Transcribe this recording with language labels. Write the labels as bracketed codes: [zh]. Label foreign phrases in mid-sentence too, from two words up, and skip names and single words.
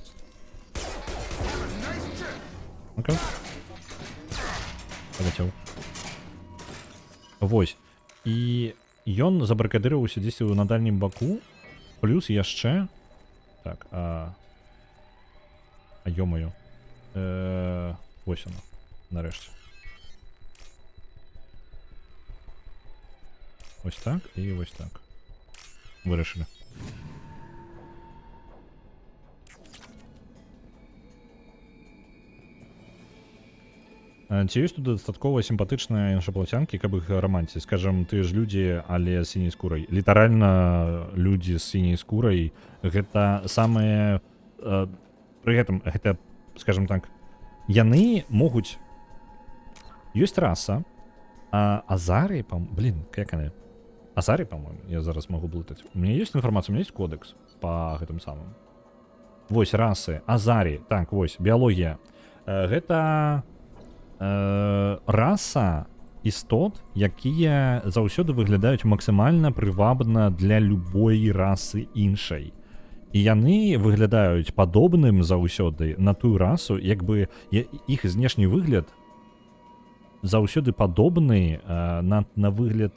[be] Ну-ка. Паляцеў. Вось. І ён забарыкадырыўся дзесьці на дальнім баку, плюс яшчэ... Так, ё-маё. Вось оно, нарэшце. [uk] Ось так і ось так. Вирішили. [be] Ці ёсць тут дастаткова сімпатычныя іншапланетянкі, каб іх раманціць? Скажам, тыя ж людзі, але з сіняй скурай. Літаральна людзі з сіняй скурай гэта самыя... Пры гэтым, гэта, скажам так, яны могуць... Ёсць раса, а Азарі, блин, як яны? Азарі, [ru] по-моему, [be] я зараз могу блытаць. [ru] У меня есть информация, у меня есть кодекс по [be] гэтым самым. Вось расы, Азарі, так, вось, біялогія. Гэта раса істот, якія заўсёды выглядаюць максімальна прывабна для любой расы іншай. І яны выглядаюць падобным заўсёды на тую расу, як бы іх знешні выгляд заўсёды падобны на выгляд...